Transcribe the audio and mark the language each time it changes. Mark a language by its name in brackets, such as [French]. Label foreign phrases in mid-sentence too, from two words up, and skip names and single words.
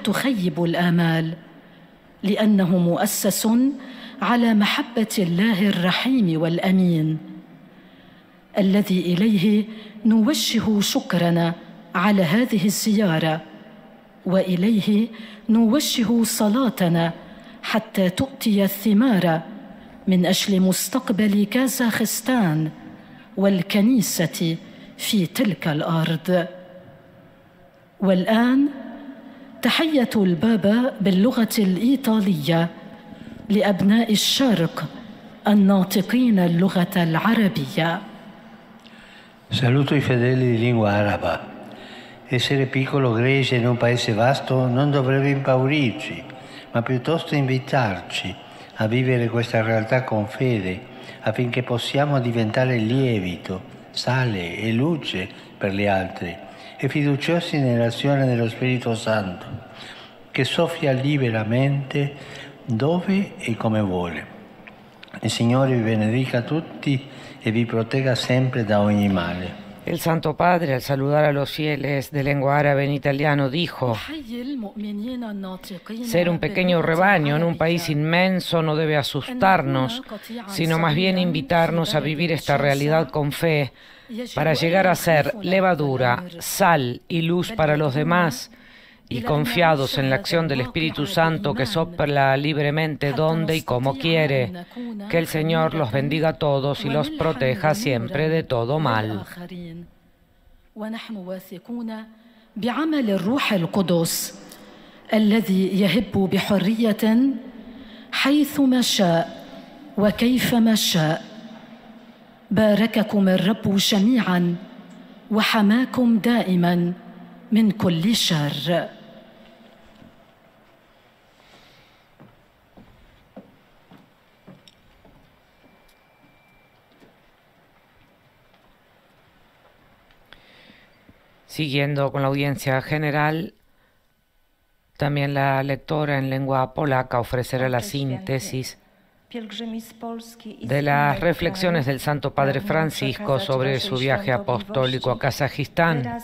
[Arabic] تخيب الآمال، لأنه مؤسس على محبة الله الرحيم والأمين الذي إليه نوجه شكرنا على هذه الزيارة، وإليه نوجه صلاتنا حتى تؤتي الثمار من أجل مستقبل كازاخستان والكنيسة في تلك الأرض. والآن تحية البابا باللغة الإيطالية لأبناء الشرق الناطقين اللغة العربية. [Italian] Saluto i fedeli di lingua araba. Essere piccolo gregge in un paese vasto non dovrebbe impaurirci, ma piuttosto invitarci a vivere questa realtà con fede, affinché possiamo diventare lievito, sale e luce per gli altri, e fiduciosi nell'azione dello Spirito Santo, che soffia liberamente dove e come vuole. Il Signore vi benedica tutti e vi protegga sempre da ogni male. [Spanish] El Santo Padre, al saludar a los fieles de lengua árabe en italiano, dijo: ser un pequeño rebaño en un país inmenso no debe asustarnos, sino más bien invitarnos a vivir esta realidad con fe, para llegar a ser levadura, sal y luz para los demás, y confiados en la acción del Espíritu Santo que sopla libremente donde y como quiere. Que el Señor los bendiga a todos y los proteja siempre de todo mal. [Arabic] بعمل الروح القدس الذي يهب بحرية حيثما شاء وكيفما شاء. بارككم الرب جميعا وحماكم دائما من كل شر. [Spanish] Siguiendo con la audiencia general, también la lectora en lengua polaca ofrecerá la síntesis de las reflexiones del Santo Padre Francisco sobre su viaje apostólico a Kazajistán.